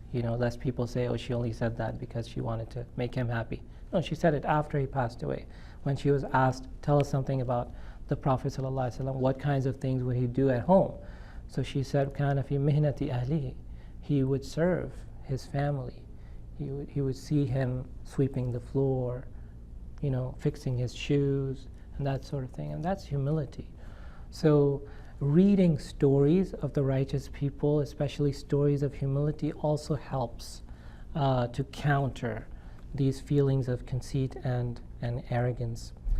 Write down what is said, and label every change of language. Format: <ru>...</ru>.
<en>Lest people say, oh, she only said that because she wanted to make him happy. No, she said it after he passed away. When she was asked, tell us something about the Prophet ﷺ, what kinds of things would he do at home? So she said,</en> <ar>كَانَ فِي مِهْنَةِ أَهْلِهِ.</ar> <en>He would serve his family. He would see him sweeping the floor, fixing his shoes, and that sort of thing. And that's humility. So reading stories of the righteous people, especially stories of humility, also helps to counter these feelings of conceit and arrogance.</en>